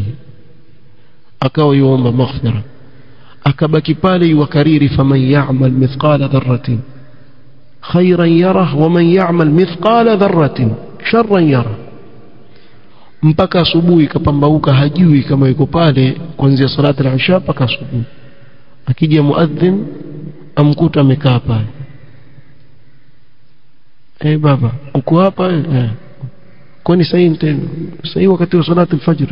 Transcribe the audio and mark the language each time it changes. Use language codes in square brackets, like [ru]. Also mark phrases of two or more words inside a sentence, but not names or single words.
[sw] akawa yuomba maghfira, akabaki pale yukariri [ar] فمن يعمل مثقال ذرة خيرا يره ومن يعمل مثقال ذرة شرا يره, [sw] mpaka asubuhi kapambauka, hajui kama yuko pale kuanzia [ar] صلاة العشاء [sw] mpaka asubuhi. akija muadhin amkuta amekaa pale, baba uko hapa? kwani sasa wakati wa [ar] صلاة الفجر?